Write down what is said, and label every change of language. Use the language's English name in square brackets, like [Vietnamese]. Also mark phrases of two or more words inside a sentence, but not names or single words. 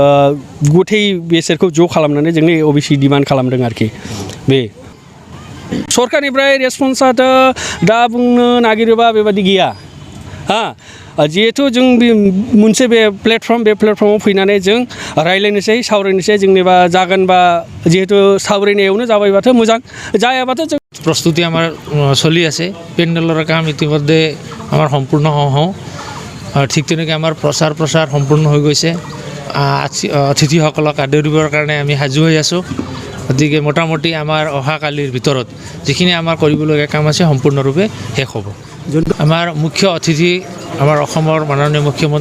[Bodo] गुथै बेसोरखौ ज' खालामनानै जोंनि ओबिसि डिमान्ड खालामदों आरोखि बे सरकारनिफ्राय रेसपन्सआथ' दा बुंनो नागिरोबा बेबादि गैया जिहेथु जों मोनसे बे प्लेटफर्माव फैनानै जों रायज्लायनोसै सावरायनोसै जोंनिबा जागोनबा जिहेतु सावरायनायावनो जाबायबाथ' मोजां जायाबाथ' जों [Assamese] প্ৰস্তুতি আমাৰ চলি আছে पेन्डेলৰ কাম ইতিমধ্যে আমাৰ সম্পূৰ্ণ হওঁ ঠিক তেনেকৈ আমাৰ প্ৰচাৰ সম্পূৰ্ণ হৈ গৈছে অতিথিসকলক আদৰিবৰ কাৰণে আমি সাজু হৈ আছোঁ গতিকে মোটামুটি আমাৰ অহাকালিৰ ভিতৰত যিখিনি আমাৰ কৰিবলগীয়া কাম আছে সম্পূৰ্ণৰূপে শেষ হ'ব আমাৰ মুখ্য অতিথি আমাৰ অসমৰ মাননীয় মুখ্যমন্ত্ৰী